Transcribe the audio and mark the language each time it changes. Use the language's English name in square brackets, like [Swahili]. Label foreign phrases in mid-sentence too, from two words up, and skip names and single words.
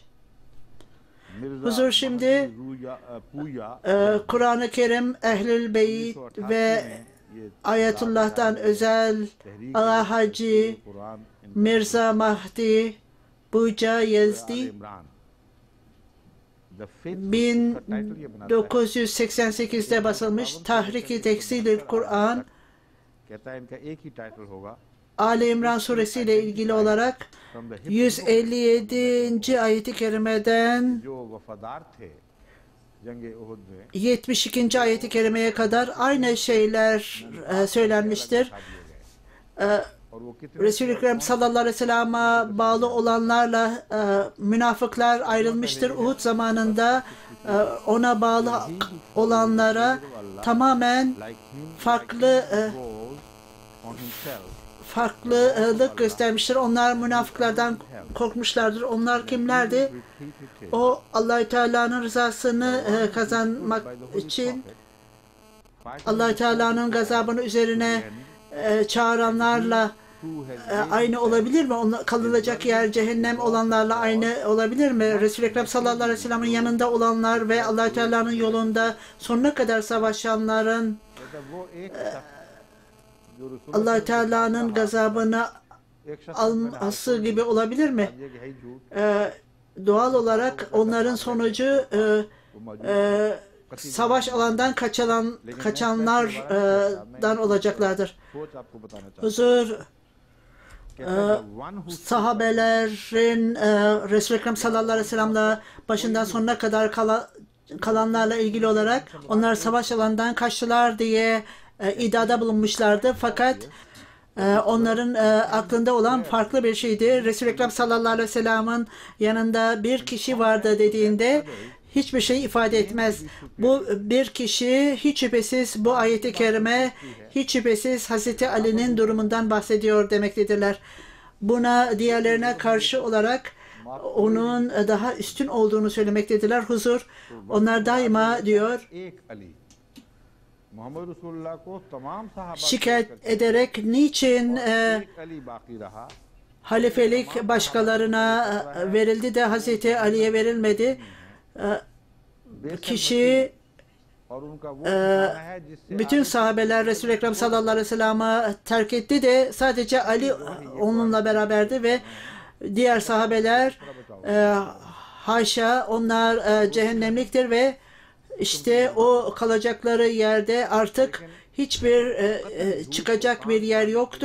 [Turkish] Huzur şimdi Kur'an-ı Kerim Ehlül Beyt ve Ayetullah'tan özel Ağa Hacı Mirza Mahdi Buca Yazdi 1988'de basılmış Tahrik-i Teksil-i Kur'an [Urdu] کہتا ہے ان کا ایک ہی ٹائٹل ہوگا [Turkish] Ali İmran suresi ile ilgili olarak 157. ayeti kerimeden [Urdu] جو وفادار تھے جنگ احد میں [Turkish] 72. ayeti kerimeye kadar aynı şeyler söylenmiştir. [Urdu] اور وہ کتنے [Turkish] Resul-i Ekrem [Arabic] صلى الله عليه وسلم'e [Turkish] bağlı olanlarla münafıklar ayrılmıştır. Uhud zamanında ona bağlı olanlara tamamen [English] like him [Turkish] farklı [English] goes on himself [Turkish] farklılık göstermiştir. Onlar münafıklardan korkmuşlardır. Onlar kimlerdi? [English] repeated [Turkish] O Allah-u Teala'nın rızasını kazanmak için Allah-u Teala'nın gazabını üzerine çağıranlarla aynı olabilir mi? Kalınacak yer cehennem olanlarla aynı olabilir mi? Resul-i Ekrem [Arabic] صلى الله عليه وسلم'in [Turkish] yanında olanlar ve Allah-u Teala'nın yolunda sonuna kadar savaşanların [Urdu] وہ ایک جو رسول [Turkish] Allah-u Teala'nın gazabını [Urdu] ایک شخص [Turkish] alması gibi olabilir mi? [Urdu] یہ کہ ہے ہی جھوٹ [Turkish] Doğal olarak onların sonucu savaş alandan kaçanlardan olacaklardır. [Urdu] سوچ آپ کو بتانا چاہتا [Turkish] Huzur [Urdu] ہوں کہتا ہے [English] one who [Turkish] sahabelerin Resul-i Ekrem [Arabic] صلى الله عليه وسلم'le [Turkish] başından sonuna kadar kalanlarla ilgili olarak onlar savaş alanından kaçtılar diye iddiada bulunmuşlardı. Fakat onların aklında olan farklı bir şeydi. Resul-i Ekrem [Arabic] صلى الله عليه وسلم'in [Turkish] yanında bir kişi vardı dediğinde hiçbir şey ifade etmez. Bu bir kişi hiç şüphesiz bu ayeti kerime hiç şüphesiz Hazreti Ali'nin durumundan bahsediyor demektedirler. Buna diğerlerine karşı olarak onun daha üstün olduğunu söylemektedirler. Huzur onlar daima diyor [Urdu] ایک علی محمد رسول اللہ کو تمام صحابہ [Turkish] şikayet ederek niçin [Urdu] ایک علی باقی رہا [Turkish] halifelik başkalarına verildi de Hazreti Ali'ye verilmedi? Kişi [Urdu] اور ان کا وہ ٹھکانہ ہے جس سے [Turkish] bütün sahabeler Resul-i Ekrem [Arabic] صلى الله عليه وسلم'i [Turkish] terk etti de sadece Ali onunla beraberdi ve diğer sahabeler haşa onlar cehennemliktir ve işte o kalacakları yerde artık hiçbir çıkacak bir yer yoktur.